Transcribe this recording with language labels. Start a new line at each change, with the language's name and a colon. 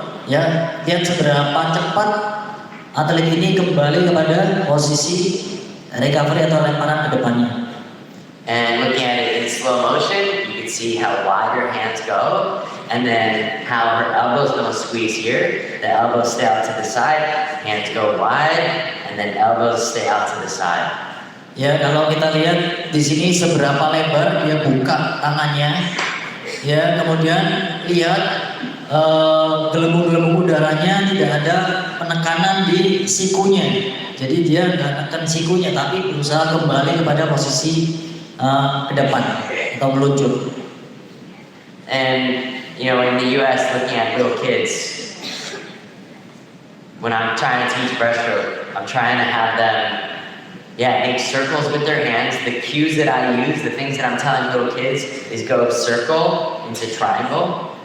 Indonesian: Ya, lihat seberapa cepat atlet ini kembali kepada posisi recovery atau lemparan ke depannya.
English: And looking at it in slow motion, you can see how wide her hands go, and then how her elbows don't squeeze here. The elbows stay out to the side, hands go wide, and then elbows stay out to the side.
Indonesian: Ya, kalau kita lihat di sini seberapa lebar dia buka tangannya. Ya, kemudian lihat gelembung-gelembung udaranya, tidak ada penekanan di sikunya. Jadi dia nggak tekan sikunya, tapi berusaha kembali kepada posisi ke depan atau meluncur.
English: And you know, in the US, looking at little kids, when I'm trying to teach breaststroke, I'm trying to have them, make circles with their hands. The cues that I use, the things that I'm telling little kids, is go circle into triangle.